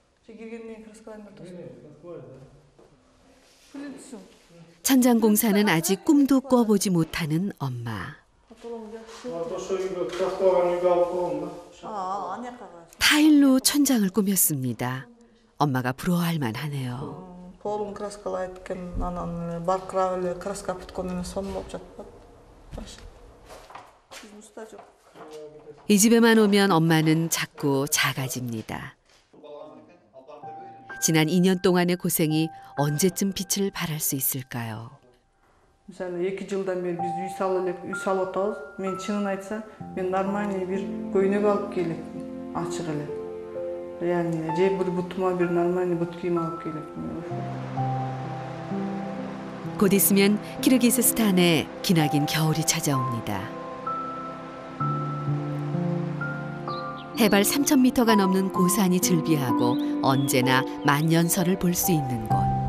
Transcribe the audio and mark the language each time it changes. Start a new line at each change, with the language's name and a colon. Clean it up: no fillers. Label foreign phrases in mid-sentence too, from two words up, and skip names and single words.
Korean: 천장 공사는 아직 꿈도 꿔보지 못하는 엄마. 타일로 천장을 꾸몄습니다. 엄마가 부러워할 만하네요.
Kyrgyz: Полун краскалай эткен, анан баркырак эле краска бүткөн менен сонун болуп жатпады.
Korean: 이 집에만 오면 엄마는 자꾸 작아집니다. 지난 2년 동안의 고생이 언제쯤 빛을 발할 수 있을까요?
Kyrgyz: Mesela 2 жылдан бери биз үй салып атабыз. Мен чынын айтсам, мен нормальный бир көйнөк алып келем, ачык эле. Реально, же бир бутума бир нормальный бут кийим алып келем.
Korean: 곧 있으면 키르기스스탄에 기나긴 겨울이 찾아옵니다. 해발 3,000m가 넘는 고산이 즐비하고 언제나 만년설을 볼 수 있는 곳.